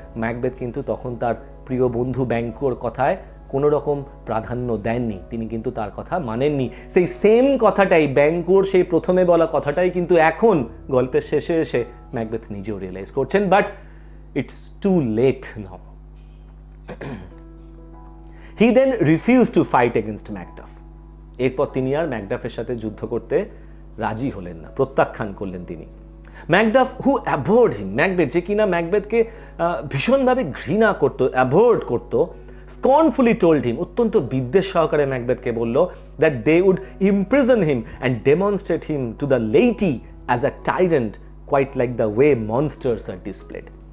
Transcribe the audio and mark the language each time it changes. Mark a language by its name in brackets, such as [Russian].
[Bangla] Macbeth কিন্তু তখন তার প্রিয় বন্ধু ব্যাংকুর কথায় কোনো রকম প্রাধান্য দেননি, তিনি কিন্তু তার কথা মানেননি। সেই সেম কথাটাই, ব্যাংকুর সেই প্রথমে বলা কথাটাই কিন্তু এখন গল্পের শেষে এসে ম্যাকবেথ নিজেও রিয়েলাইজ করছেন, but [English] it's too late now. He then refused to fight against Macduff. [Bangla] এরপর তিনি আর ম্যাকডাফের সাথে যুদ্ধ করতে রাজি হলেন না, প্রত্যাখ্যান করলেন তিনি। [English] Macduff who avoid him, [Bangla] ম্যাকবেথ যে কিনা ম্যাকবেথকে ভীষণভাবে ঘৃণা করতো, অ্যাভয়েড করতো, [English] scornfully told him, [Bangla] অত্যন্ত বিদ্বেষ সহকারে ম্যাকবেথকে বলল, [English] That they would imprison him and demonstrate him to the laity as a tyrant, quite like the way monsters are displayed.